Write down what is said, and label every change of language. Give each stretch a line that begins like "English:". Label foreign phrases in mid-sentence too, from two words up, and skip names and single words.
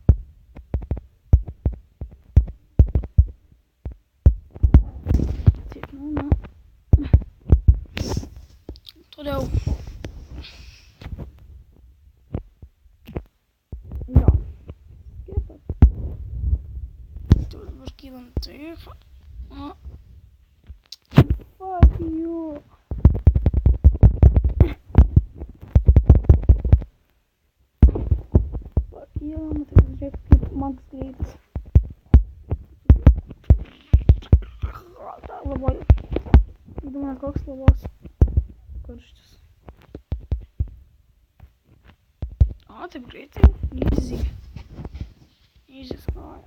Lithuanian: Taip, na. Toliau. Taip.
English: Fuck you. Fuck you.
Lithuanian: Tai žiūrėk kaip Max greitas. Labai. Įdomu, koks lavos karštis. O, taip greitai.
English: Easy sky.